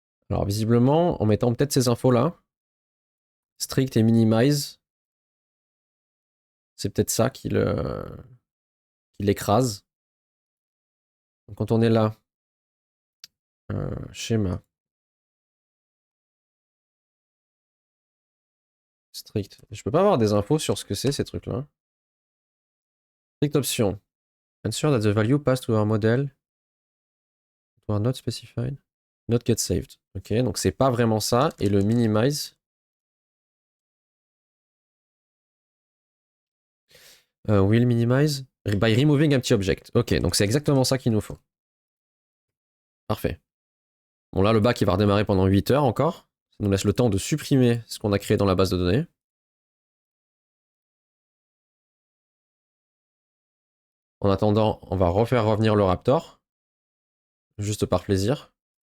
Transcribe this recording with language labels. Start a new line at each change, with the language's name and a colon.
French: Alors, visiblement, en mettant peut-être ces infos-là, strict et minimize, c'est peut-être ça qui l'écrase. Donc, quand on est là, schéma, strict. Je peux pas avoir des infos sur ce que c'est ces trucs-là.
English: Strict option. Ensure that the value passed to our model are not specified. Not get saved.
French: Ok, donc c'est pas vraiment ça. Et le minimize.
English: Will minimize by removing empty object.
French: Ok, donc c'est exactement ça qu'il nous faut. Parfait. Bon là, le bac, il va redémarrer pendant 8 heures encore. Ça nous laisse le temps de supprimer ce qu'on a créé dans la base de données. En attendant, on va refaire revenir le Raptor. Juste par plaisir.